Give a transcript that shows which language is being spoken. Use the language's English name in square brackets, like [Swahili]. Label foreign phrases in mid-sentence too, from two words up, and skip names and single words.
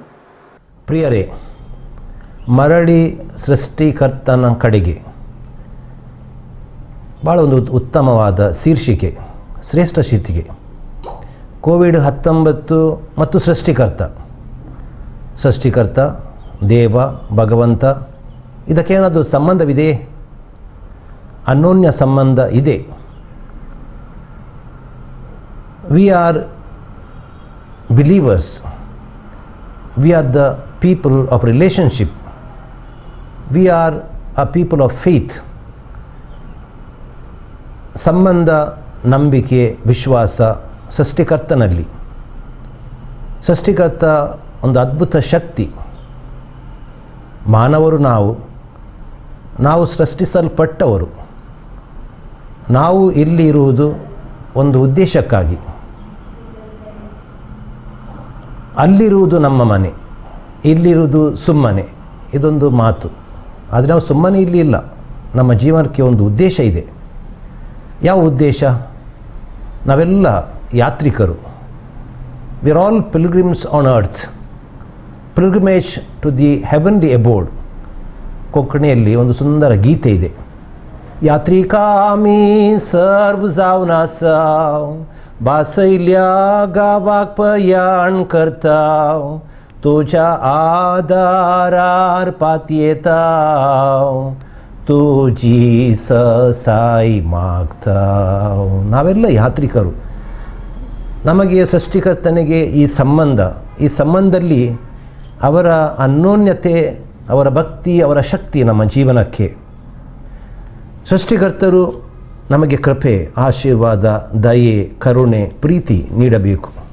[Kannada] ಪ್ರಿಯರೇ, ಮರಳಿ ಸೃಷ್ಟಿಕರ್ತನ ಕಡೆಗೆ ಭಾಳ ಒಂದು ಉತ್ತಮವಾದ ಶೀರ್ಷಿಕೆ, ಶ್ರೇಷ್ಠ ಶೀರ್ಷಿಕೆ. ಕೋವಿಡ್-19 ಮತ್ತು ಸೃಷ್ಟಿಕರ್ತ ದೇವ ಭಗವಂತ, ಇದಕ್ಕೇನಾದರೂ ಸಂಬಂಧವಿದೆ? ಅನ್ಯೋನ್ಯ ಸಂಬಂಧ ಇದೆ. [English] We are believers, we are the people of relationship, we are a people of faith. [Kannada] ಸಂಬಂಧ, ನಂಬಿಕೆ, ವಿಶ್ವಾಸ ಸೃಷ್ಟಿಕರ್ತನಲ್ಲಿ. ಸೃಷ್ಟಿಕರ್ತ ಒಂದು ಅದ್ಭುತ ಶಕ್ತಿ. ಮಾನವರು ನಾವು ಸೃಷ್ಟಿಸಲ್ಪಟ್ಟವರು. ನಾವು ಇಲ್ಲಿ ಇರುವುದು ಒಂದು ಉದ್ದೇಶಕ್ಕಾಗಿ. ಅಲ್ಲಿರುವುದು ನಮ್ಮ ಮನೆ, ಇಲ್ಲಿರುವುದು ಸುಮ್ಮನೆ, ಇದೊಂದು ಮಾತು. ಆದರೆ ನಾವು ಸುಮ್ಮನೆ ಇಲ್ಲಿ ಇಲ್ಲ. ನಮ್ಮ ಜೀವನಕ್ಕೆ ಒಂದು ಉದ್ದೇಶ ಇದೆ. ಯಾವ ಉದ್ದೇಶ? ನಾವೆಲ್ಲ ಯಾತ್ರಿಕರು. [English] We are all pilgrims on earth, pilgrimage to the heavenly abode. [Kannada] ಕೊಂಕಣಿಯಲ್ಲಿ ಒಂದು ಸುಂದರ ಗೀತೆ ಇದೆ. [Konkani] यात्रिकामी सर्व जाऊन असाव, बासैल्या गावाक पयाण करताव, तुझ्या आदारार पातयेताव, तुझी ससाई मागताव. [Kannada] ನಾವೆಲ್ಲ ಯಾತ್ರಿಕರು. ನಮಗೆ ಸೃಷ್ಟಿಕರ್ತನಿಗೆ ಈ ಸಂಬಂಧದಲ್ಲಿ ಅವರ ಅನ್ಯೋನ್ಯತೆ, ಅವರ ಭಕ್ತಿ, ಅವರ ಶಕ್ತಿ ನಮ್ಮ ಜೀವನಕ್ಕೆ. ಸೃಷ್ಟಿಕರ್ತರು ನಮಗೆ ಕೃಪೆ, ಆಶೀರ್ವಾದ, ದಯೆ, ಕರುಣೆ, ಪ್ರೀತಿ ನೀಡಬೇಕು.